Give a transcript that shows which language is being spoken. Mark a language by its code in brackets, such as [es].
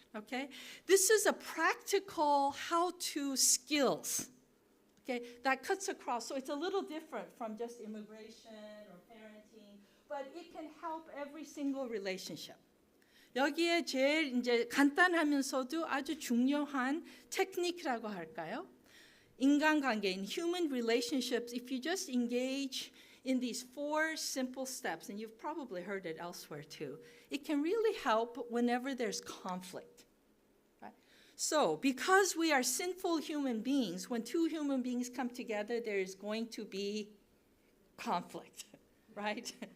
[en] Okay, this is a practical how-to skills. Okay, that cuts across. So it's a little different from just immigration or parenting, but it can help every single relationship. [ko] 여기에 제일 이제 간단하면서도 아주 중요한 테크닉이라고 할까요? 인간관계, [en] in human relationships, if you just engage in these 4 simple steps, and you've probably heard it elsewhere too, it can really help whenever there's conflict. Right? So, because we are sinful human beings, when 2 human beings come together, there is going to be conflict, right?